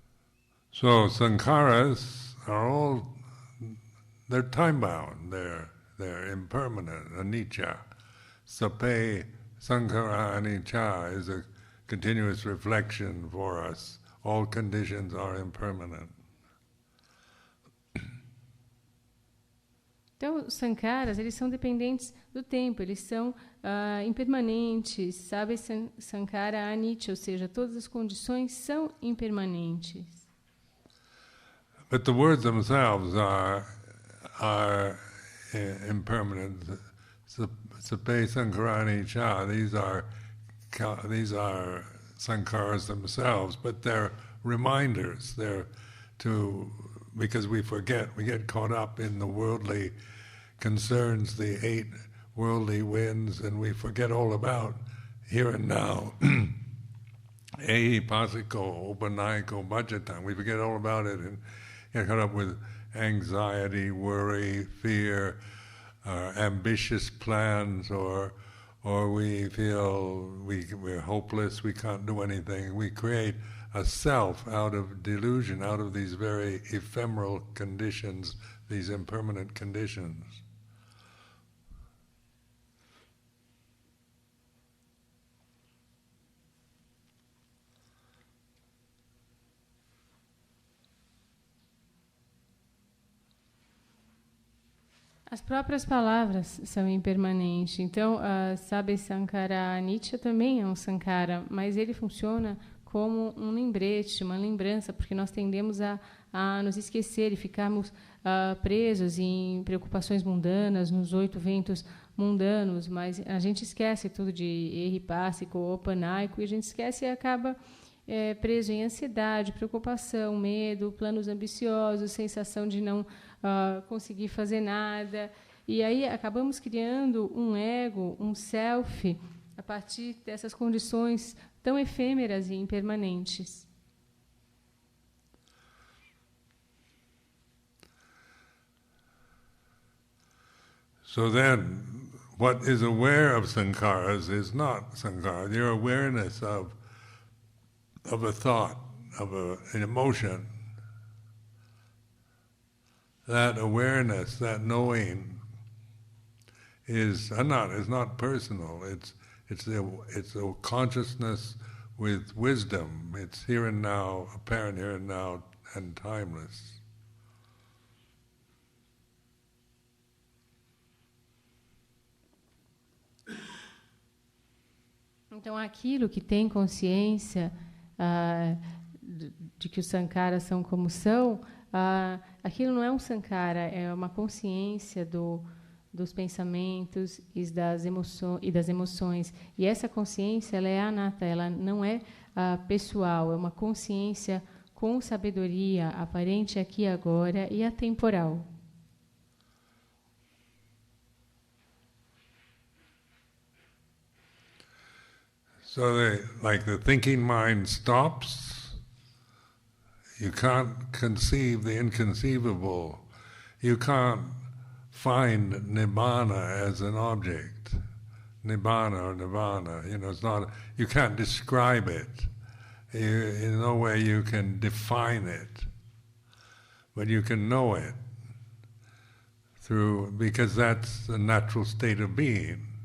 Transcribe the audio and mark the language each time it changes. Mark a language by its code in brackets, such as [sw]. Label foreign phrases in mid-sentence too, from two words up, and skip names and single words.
[en] So sankharas are they're time-bound. they're impermanent, [pi] anicca. Sape sankhara anicca [en] is a continuous reflection for us. All conditions are impermanent. [pt] Então, os sankaras, eles são dependentes do tempo, eles são impermanentes, sabe? [pi] Sankhara anicca, [pt] ou seja, todas as condições são impermanentes. [en] But the words themselves are impermanent. [pi] Sape sankhara anicca, [en] these are sankharas themselves, but they're reminders. They're because we get caught up in the worldly concerns, the 8 worldly winds, and we forget all about here and now. [pi] Ehi pasiko upanayiko bhajatang. [en] We forget all about it and get caught up with anxiety, worry, fear, ambitious plans, or we feel we're hopeless, we can't do anything. We create a self out of delusion, out of these very ephemeral conditions, these impermanent conditions. [pt] As próprias palavras são impermanentes. Então, sabe, [pi] sankhara anicca [pt] também é um sankhara, mas ele funciona como um lembrete, uma lembrança, porque nós tendemos a nos esquecer e ficarmos presos em preocupações mundanas, nos 8 ventos mundanos, mas a gente esquece tudo de [pi] eripássico, opanaico, [pt] e a gente esquece e acaba preso em ansiedade, preocupação, medo, planos ambiciosos, sensação de não conseguir fazer nada. E aí acabamos criando um ego, um self, a partir dessas condições tão efêmeras e impermanentes. [en] So then, what is aware of sankharas is not sankhara. Your awareness of a thought, of an emotion, that awareness, that knowing, is not personal. It's a consciousness with wisdom. It's here and now, apparent here and now, and timeless. [pt] Então, aquilo que tem consciência de que os sankaras são como são, aquilo não é um sankara, é uma consciência dos pensamentos e das emoções. E essa consciência, ela é anata, ela não é pessoal, é uma consciência com sabedoria, aparente aqui e agora e atemporal. [en] So like the thinking mind stops, you can't conceive the inconceivable, you can't find nibbana as an object, nibbana or nirvana, it's not, you can't describe it, in no way you can define it, but you can know it because that's the natural state of being.